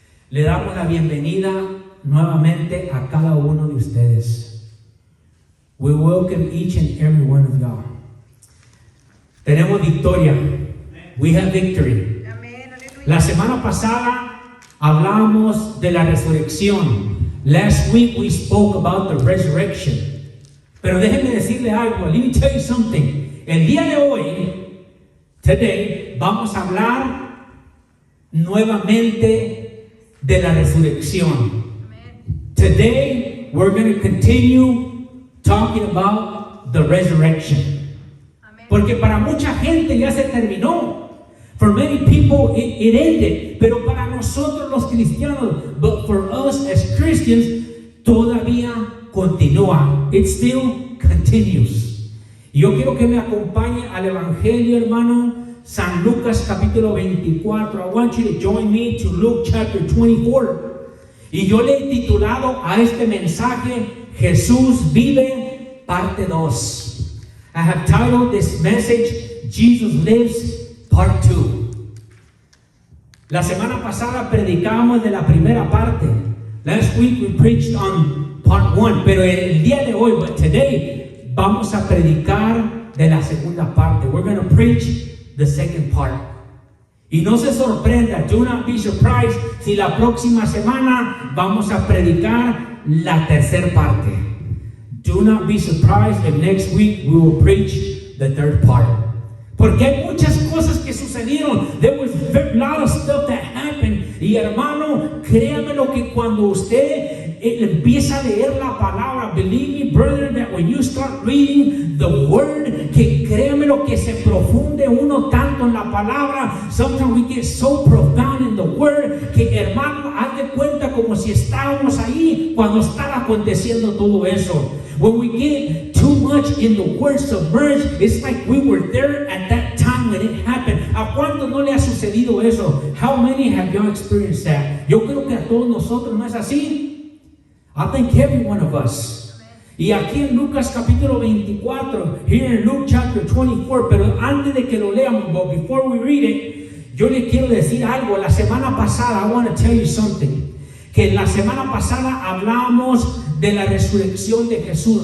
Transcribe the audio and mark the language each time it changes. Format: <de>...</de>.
<es>Le damos la bienvenida nuevamente a cada uno de ustedes.</es> <en>We welcome each and every one of y'all.</en> <es>Tenemos victoria.</es> <en>We have victory.</en> <es>La semana pasada hablamos de la resurrección.</es> <en>Last week we spoke about the resurrection.</en> <es>Pero déjenme decirle algo.</es> <en>Let me tell you something.</en> <es>El día de hoy,</es> <en>today,</en> <es>vamos a hablar nuevamente de la resurrección.</es> <en>Today, we're going to continue talking about the resurrection.</en> <es>Porque para mucha gente ya se terminó.</es> <en>For many people, it ended.</en> <es>Pero para nosotros los cristianos,</es> <en>but for us as Christians,</en> <es>todavía continúa.</es> <en>It still continues.</en> <es>Y yo quiero que me acompañe al Evangelio, hermano, San Lucas capítulo 24.</es> <en>I want you to join me to Luke chapter 24.</en> <es>Y yo le he titulado a este mensaje, Jesús vive, parte 2.</es> <en>I have titled this message, Jesus lives, part 2.</en> <es>La semana pasada predicamos de la primera parte.</es> <en>Last week we preached on part 1.</en> <es>Pero el día de hoy,</es> <en>but today,</en> <es>vamos a predicar de la segunda parte.</es> <en>We're going to preach the second part.</en> <es>Y no se sorprenda,</es> <en>do not be surprised</en> <es>si la próxima semana vamos a predicar la tercera parte.</es> <en>Do not be surprised if next week we will preach the third part.</en> <es>Porque hay muchas cosas que sucedieron.</es> <en>There was a lot of stuff that happened.</en> <es>Y hermano, créame lo que cuando usted empieza a leer la palabra,</es> <en>believe me, brother, that when you start reading the word,</en> <es>que créame lo que se profunde uno tanto en la palabra.</es> <en>Sometimes we get so profound in the word</en> <es>que hermano, haz de cuenta como si estábamos ahí cuando estaba aconteciendo todo eso.</es> <en>When we get too much in the word submerged, it's like we were there at that time when it happened.</en> <es>¿A cuánto no le ha sucedido eso?</es> <en>How many have you experienced that?</en> <es>Yo creo que a todos nosotros, ¿no es así?</es> <en>I think every one of us.</en> <es>Y aquí en Lucas capítulo 24,</es> <en>here in Luke chapter 24,</en> <es>pero antes de que lo leamos,</es> <en>but before we read it,</en> <es>yo le quiero decir algo. La semana pasada,</es> <en>I want to tell you something.</en> <es>Que la semana pasada hablamos de la resurrección de Jesús.</es>